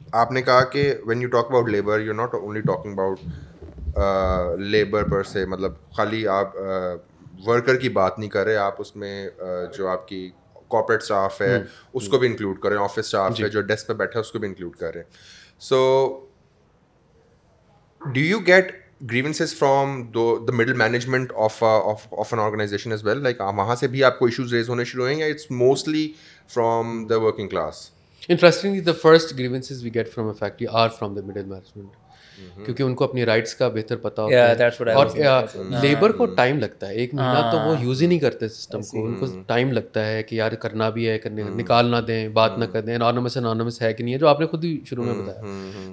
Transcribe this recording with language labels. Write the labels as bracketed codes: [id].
[ur] آپ نے کہا کہ [en] when you talk about labour you not only talking about labour پر سے, [ur] مطلب خالی آپ ورکر کی بات نہیں کر رہے, آپ اس میں جو آپ کی کارپوریٹ اسٹاف ہے اس کو بھی انکلوڈ کریں, آفس اسٹاف ہے جو ڈیسک پہ بیٹھا ہے اس کو بھی انکلوڈ کریں. [en] so do you get grievances from the middle management of an organization as well, like [ur] وہاں سے بھی آپ کو [en] issues raise ہونے شروع ہیں, یا it's mostly from the working class? Interestingly, the first grievances we get from a factory are from the middle management, [ur] کیونکہ ان کو اپنی رائٹس کا بہتر پتہ ہوتا ہے, اور لیبر کو ٹائم لگتا ہے, 1 مہینہ تو وہ یوز ہی نہیں کرتے سسٹم کو, ان کو ٹائم لگتا ہے کہ یار کرنا بھی ہے, نکال نہ دیں, بات نہ کر دیں, انانومس ہے کہ نہیں ہے, جو آپ نے خود ہی شروع میں بتایا.